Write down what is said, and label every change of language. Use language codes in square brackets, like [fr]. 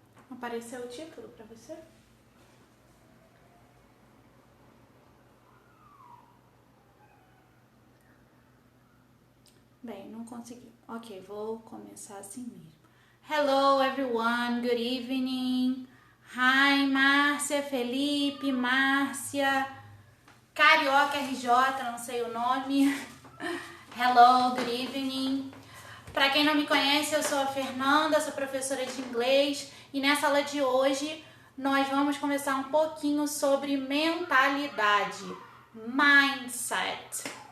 [pt] Apareceu o título para você? Bem, não consegui. Ok, vou começar assim mesmo. [en] Hello everyone, good evening. [pt] Hi, Márcia, Felipe, Márcia, Carioca RJ, não sei o nome. [en] Hello, good evening. [pt] Para quem não me conhece, eu sou a Fernanda, sou professora de inglês e nessa aula de hoje nós vamos conversar um pouquinho sobre mentalidade, mindset.